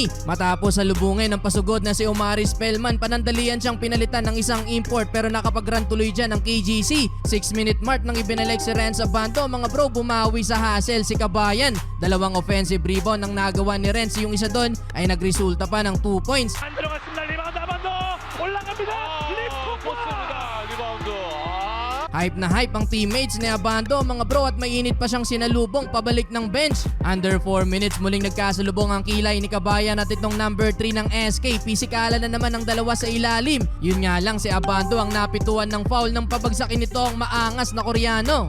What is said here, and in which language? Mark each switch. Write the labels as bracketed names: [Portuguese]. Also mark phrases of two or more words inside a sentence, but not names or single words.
[Filipino] Matapos salubungin ng pasugod na si Omari Spellman, panandalian siyang pinalitan ng isang import pero nakapag-run tuloy dyan ang KGC. [English] 6-minute mark [Filipino] nang ibinalik si Renz Abando mga bro, bumawi sa hassle si Kabayan. Dalawang [English] offensive rebound [Filipino] ang nagawa ni Renz, yung isa doon ay nagresulta pa ng [English] 2 points. [Korean] 안 들어갔습니다. 리바운드 아반도 올라갑니다. 리프트 리바운드. [Filipino] Hype na hype ang teammates ni Abando mga bro, at mainit pa siyang sinalubong pabalik ng bench. [English] Under 4 minutes [Filipino] muling nagkasalubong ang kilay ni Kabayan at itong number 3 ng SK. Pisikalan na naman ang dalawa sa ilalim. Yun nga lang, si Abando ang napituan ng foul nang pabagsakin nito ang maangas na Koreano.